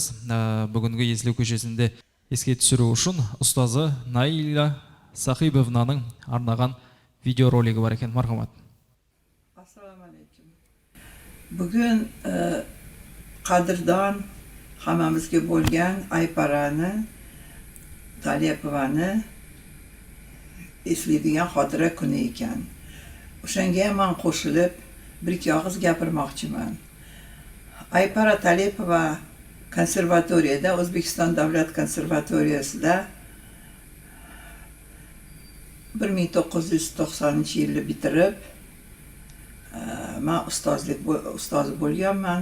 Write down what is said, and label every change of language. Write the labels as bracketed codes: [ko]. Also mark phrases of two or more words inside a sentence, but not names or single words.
[kk] Бүгінгі Еслеу көшесінде еске түсіру үшін ұстазы Наиля Сахибовнаның арнаған видеоролигі бар екен. Мархамат. [uz] Ассаламалейкум. Бүгін қадырдан хамамызге болған Айпараны, Талепованы eslaydigan xotira kuni ekan. O'shanga ham men qo'shilib bir ikki og'iz gapirmoqchiman. Aypara Talepova konservatoriyada, O'zbekiston davlat konservatoriyasida 1990-yilda bitirib, men ustozi bo'lganman.